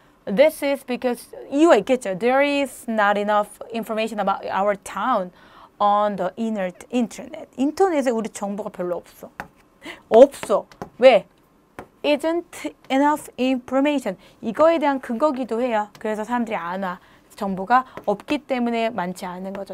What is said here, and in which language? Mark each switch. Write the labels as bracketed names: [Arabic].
[English] This is because [Korean] 이유가 있겠죠. [English] There is not enough information about our town on the internet. [Korean] 인터넷에 우리 정보가 별로 없어. 없어. 왜? [English] Isn't enough information. [Korean] 이거에 대한 근거기도 해요. 그래서 사람들이 안 와. 정보가 없기 때문에 많지 않은 거죠.